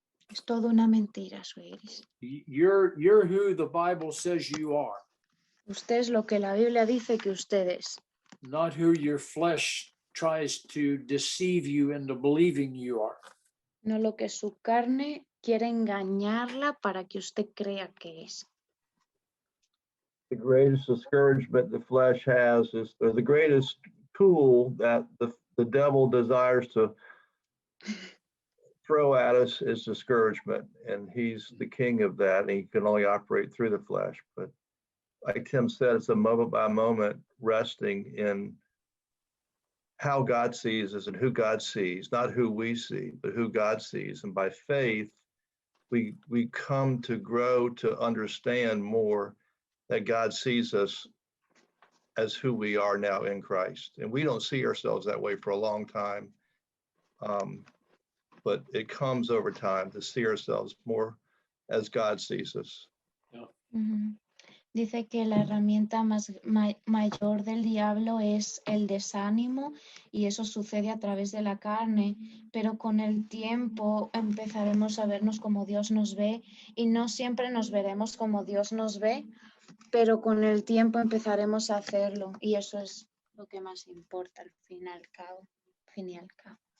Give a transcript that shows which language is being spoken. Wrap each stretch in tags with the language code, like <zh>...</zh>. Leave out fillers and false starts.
<es>Es todo una mentira, suegris.</es> <en>You're who the Bible says you are,</en> <es>Usted es lo que la Biblia dice que usted es,</es> <en>not who your flesh tries to deceive you into believing you are.</en> <es>no lo que su carne quiere engañarla para que usted crea que es.</es> <en>The greatest discouragement the flesh has is, or the greatest tool that the devil desires to throw at us is discouragement. And he's the king of that. And he can only operate through the flesh. But like Tim said, it's a moment by moment resting in how God sees us and who God sees, not who we see, but who God sees. And by faith, we come to grow to understand more that God sees us as who we are now in Christ. And we don't see ourselves that way for a long time. But it comes over time to see ourselves more as God sees us. Ujú.</en> <es>Dice que la herramienta mayor del diablo es el desánimo y eso sucede a través de la carne, pero con el tiempo empezaremos a vernos como Dios nos ve y no siempre nos veremos como Dios nos ve, pero con el tiempo empezaremos a hacerlo y eso es lo que más importa al fin y al cabo.</es>